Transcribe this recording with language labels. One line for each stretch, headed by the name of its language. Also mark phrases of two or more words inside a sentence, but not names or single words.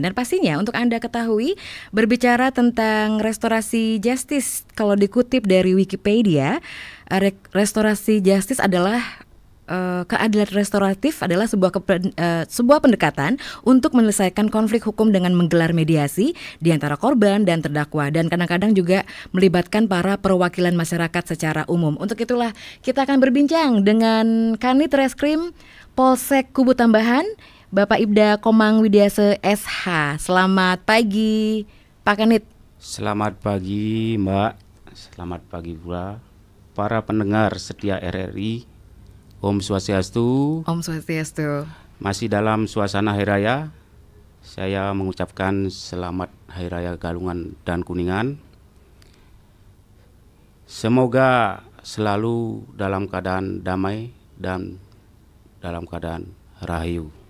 Indonesian: Dan pastinya untuk Anda ketahui berbicara tentang restorasi justice, kalau dikutip dari Wikipedia, restorasi justice adalah keadilan restoratif adalah sebuah pendekatan untuk menyelesaikan konflik hukum dengan menggelar mediasi di antara korban dan terdakwa, dan kadang-kadang juga melibatkan para perwakilan masyarakat secara umum. Untuk itulah kita akan berbincang dengan Kanit Reskrim Polsek Kubu Tambahan, Bapak Ibda Komang Widiase SH. Selamat pagi, Pak Kanit. Selamat pagi, Mbak. Selamat pagi pula para pendengar setia RRI.
Sanskrit: ॐ स्वस्त्यस्तु. ॐ स्वस्त्यस्तु.
Indonesian: Masih dalam suasana Hari Raya, saya mengucapkan selamat Hari Raya Galungan dan Kuningan. Semoga selalu dalam keadaan damai dan dalam keadaan rahayu.